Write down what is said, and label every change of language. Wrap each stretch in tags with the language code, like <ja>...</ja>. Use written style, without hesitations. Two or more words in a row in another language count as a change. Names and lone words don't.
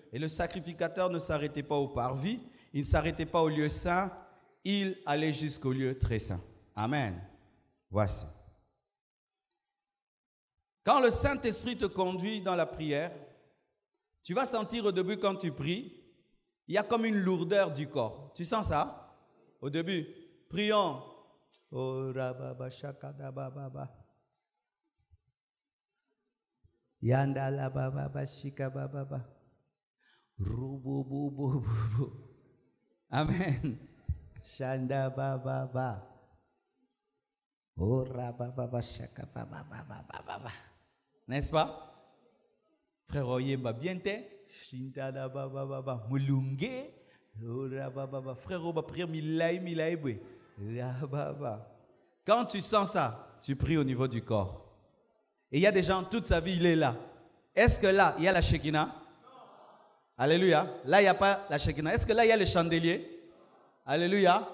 <fr>Et le sacrificateur ne s'arrêtait pas au parvis, il ne s'arrêtait pas au lieu saint, il allait jusqu'au lieu très saint. Amen. Voici. Quand le Saint-Esprit te conduit dans la prière, tu vas sentir au début quand tu pries, il y a comme une lourdeur du corps. Tu sens ça? Au début, prions. Oh, rababa, shakada, bababa. Yanda, la, bababa, shika, bababa. Rubububububu. Amen. Shanda, bababa. Oh, rababa, shaka, bababa. N'est-ce pas? Frère Oyemba, bien t'es. Shintada, bababa. Mulunge. Oh, rababa. Frère Oba, prière, milai, bwe. Quand tu sens ça, tu pries au niveau du corps. Et il y a des gens, toute sa vie, il est là. Est-ce que là, il y a la Shekinah? Non. Alléluia. Là, il n'y a pas la Shekinah. Est-ce que là, il y a le chandelier? Alléluia.</fr>